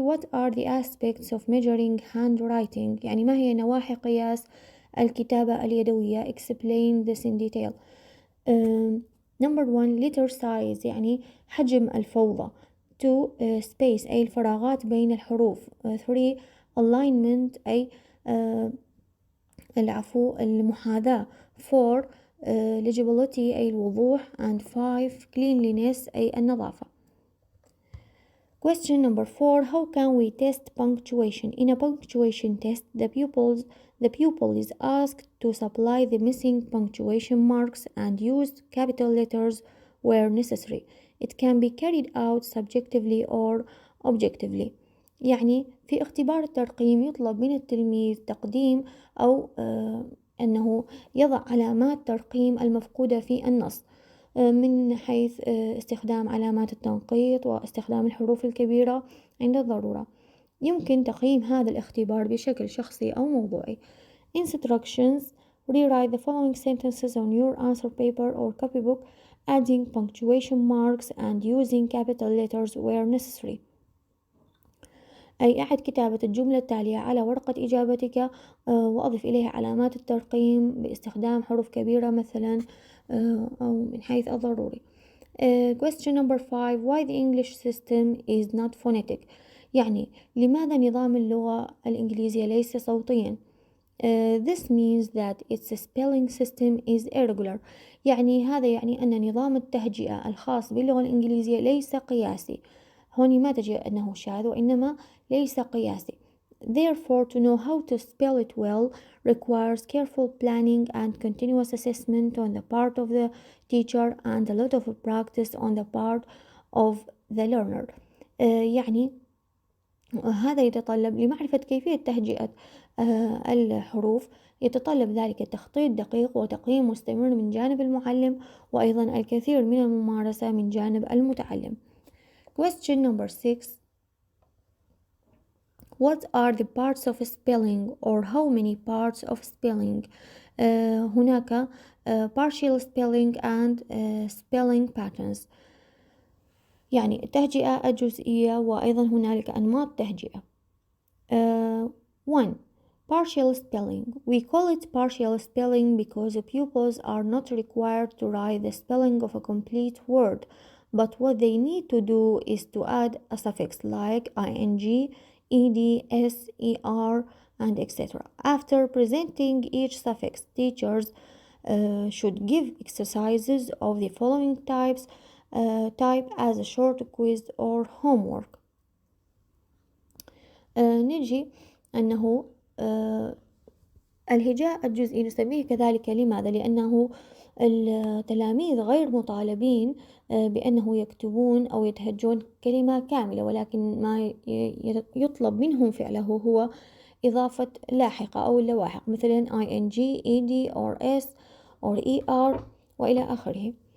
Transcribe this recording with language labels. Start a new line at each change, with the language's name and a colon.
English: What are the aspects of measuring handwriting؟
Arabic: يعني ما هي نواحي قياس الكتابة اليدوية؟
English: Explain this in detail. Number 1. Letter size
Arabic: يعني حجم الفوضى.
English: 2.
Arabic: Space أي الفراغات بين الحروف.
English: 3.
Arabic: Alignment أي المحاذاة. 4. Legibility أي الوضوح. and 5. Cleanliness أي النظافة.
English: Question number 4. How can we test punctuation? In a punctuation test, the pupil is asked to supply the missing punctuation marks and use capital letters where necessary. It can be carried out subjectively or objectively.
Arabic: يعني في اختبار الترقيم يطلب من التلميذ تقديم أو أنه يضع علامات ترقيم المفقودة في النص، من حيث استخدام علامات التنقيط واستخدام الحروف الكبيرة عند الضرورة. يمكن تقييم هذا الاختبار بشكل شخصي أو موضوعي.
English: Instructions: rewrite the following sentences on your answer paper or copybook, adding punctuation marks and using capital letters where necessary.
Arabic: أي أعد كتابة الجملة التالية على ورقة إجابتك وأضف إليها علامات الترقيم باستخدام حروف كبيرة مثلا أو من حيث الضروري.
English: Question number 5. Why the English system is not phonetic؟
Arabic: يعني لماذا نظام اللغة الإنجليزية ليس صوتيا؟
English: This means that its spelling system is irregular.
Arabic: يعني هذا يعني أن نظام التهجئة الخاص باللغة الإنجليزية ليس قياسي. هون ما تجي أنه شاذ، وإنما ليس قياسي.
English: Therefore, to know how to spell it well requires careful planning and continuous assessment on the part of the teacher and a lot of practice on the part of the learner.
Arabic: يعني هذا يتطلب لمعرفة كيفية تهجئة الحروف، يتطلب ذلك تخطيط دقيق وتقييم مستمر من جانب المعلم، وأيضا الكثير من الممارسة من جانب المتعلم.
English: Question number 6. What are the parts of spelling, or how many parts of spelling؟ هناك partial spelling and spelling patterns
Arabic: يعني التهجئة الجزئية، وأيضا هنالك أنماط تهجئة.
English: 1. Partial spelling. We call it partial spelling because the pupils are not required to write the spelling of a complete word, but what they need to do is to add a suffix like ing, ed, s, er, and etc. After presenting each suffix, teachers should give exercises of the following type as a short quiz or homework.
Arabic: نجي أنه الهجاء الجزئي نسميه كذلك. لماذا؟ لأنه التلاميذ غير مطالبين بأنه يكتبون أو يتهجون كلمة كاملة، ولكن ما يطلب منهم فعله هو إضافة لاحقة أو اللواحق مثلا
English: ing, ed, or s, or er
Arabic: وإلى آخره.